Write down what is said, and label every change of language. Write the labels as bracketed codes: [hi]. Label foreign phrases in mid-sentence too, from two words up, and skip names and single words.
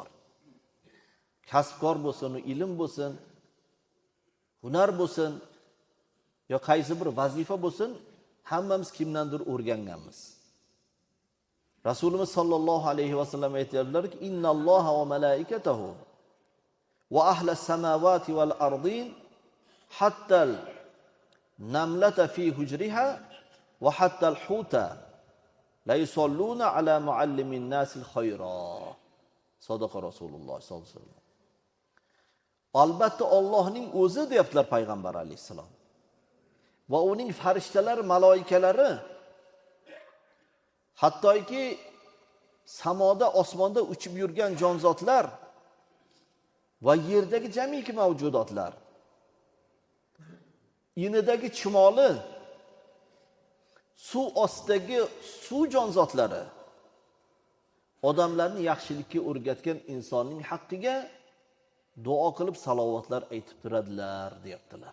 [uz] Kasbkor bo'lsin, ilm bo'lsin, hunar bo'lsin, yo qaysi bir vazifa bo'lsin, hammamiz kimdandir o'rganganmiz. Rasulimiz sallallohu alayhi vasallam aytadilarki, [ar] إن الله وملائكته وأهل السماوات والأرض حتى النملة في جحرها وحتى الحوت ليصلون على معلم الناس الخير. صدق رسول الله صلى الله عليه وسلم. [uz] Albatta Allohning o'zi deyaptilar payg'ambar alayhisalom. Va uning farishtalar, maloikalari, hattoki samoda, osmonda uchib yurgan jonzotlar va yerdagi jamiki mavjudotlar, inidagi chumoli, suv ostidagi suv jonzotlari odamlarni yaxshilikka o'rgatgan insonning haqqiga duo qilib salovatlar aytib turadilar, deyaptilar.